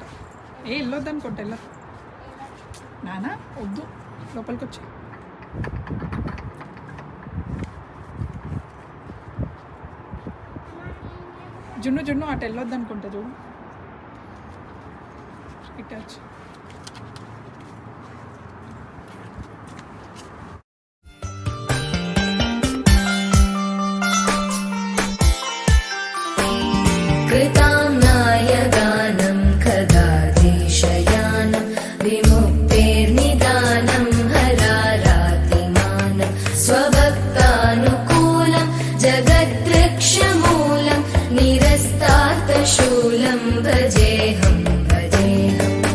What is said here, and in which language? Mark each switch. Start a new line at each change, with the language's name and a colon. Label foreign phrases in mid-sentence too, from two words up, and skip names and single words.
Telugu: వెళ్ళొద్దు అనుకుంటా. వెళ్ళదు నాన్న, వద్దు, లోపలికి వచ్చి. జున్ను జున్ను అటు వెళ్ళొద్దు అనుకుంటా. చూడు ఇటు వచ్చి.
Sanskrit: कृताम्नाय गानं खगाधीशयानं विमुक्तेर्निदानं हरारातिमानं स्वभक्तानुकूलं जगद्वृक्षमूलं निरस्तार्थशूलं भजेऽहं भजेऽहम्